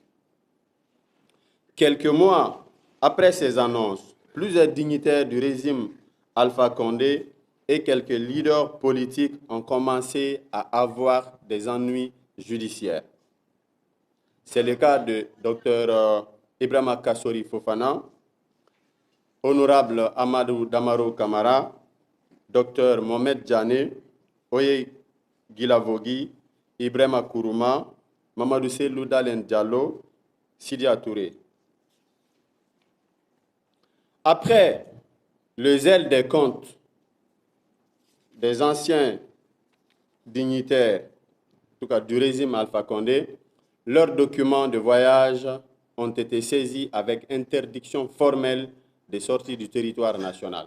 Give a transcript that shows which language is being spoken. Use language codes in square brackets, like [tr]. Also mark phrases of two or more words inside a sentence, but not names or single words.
[fr] Quelques mois après ces annonces, plusieurs dignitaires du régime Alpha Condé et quelques leaders politiques ont commencé à avoir des ennuis judiciaires. C'est le cas de Dr Ibrahima Kassori Fofana, Honorable Amadou Damaro Kamara, Dr Mohamed Djane, Oye Gilavogui, Ibrahima Kourouma, Mamadou Selou Dalen Diallo, Sidia Touré. Après le zèle des comptes des anciens dignitaires, en tout cas du régime Alpha Condé, leurs documents de voyage ont été saisis avec interdiction formelle de sortie du territoire national.